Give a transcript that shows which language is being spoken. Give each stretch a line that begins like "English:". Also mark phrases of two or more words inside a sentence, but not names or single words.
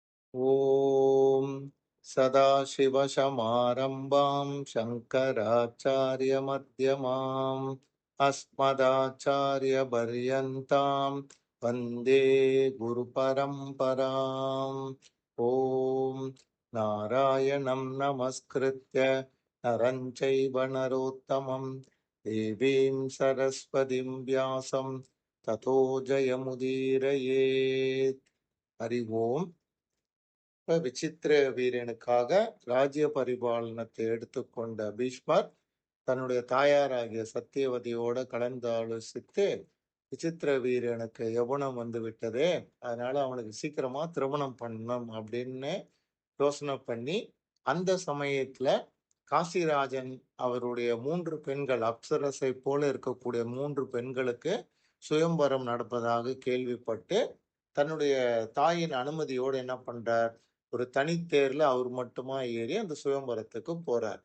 Sanskrit: ॐ सदाशिवसमारम्भां शङ्कराचार्यमध्यमाम् अस्मदाचार्यपर्यन्तां वन्दे गुरुपरम्पराम्। ॐ नारायणं नमस्कृत्य नरं चैव नरोत्तमं देवीं सरस्वतीं व्यासं ततो जयमुदीरयेत्। हरि ओम्.
Tamil: இப்ப விசித்திர வீரனுக்காக ராஜ்ய பரிபாலனத்தை எடுத்துக்கொண்ட பீஷ்மர் தன்னுடைய தாயாராகிய சத்தியவதியோட கலந்து ஆலோசித்து விசித்திர வீரனுக்கு யௌவனம் வந்து விட்டதே, அதனால அவனுக்கு சீக்கிரமா திருமணம் பண்ணணும் அப்படின்னு யோசனை பண்ணி அந்த சமயத்துல காசிராஜன் அவருடைய 3 பெண்கள் அப்சரஸை போல இருக்கக்கூடிய 3 பெண்களுக்கு சுயம்வரம் நடப்பதாக கேள்விப்பட்டு தன்னுடைய தாயின் அனுமதியோடு என்ன பண்றார், ஒரு தனித்தேர்ல அவர் மட்டுமா ஏறி அந்த சுயம்வரத்துக்கு போறார்.